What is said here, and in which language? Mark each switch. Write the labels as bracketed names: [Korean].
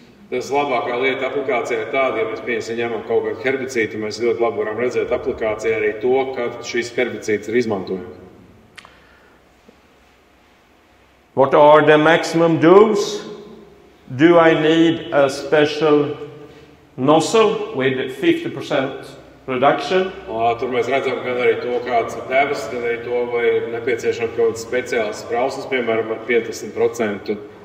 [Latvian] Tas labākā lieta aplikācijā ir tāda, ja mēs ņemam kaut kādu herbicīdu, mēs ļoti labi varam redzēt aplikācijā arī to, kad šis herbicīds ir izmantojams. [English] What are the maximum dose? Do I need a special nozzle with 50% reduction? [Latvian] Tur mēs redzam gan arī to, kādas ir devas, gan arī to, vai ir nepieciešama kaut kādas speciālas sprauslas, piemēram, ar 50%.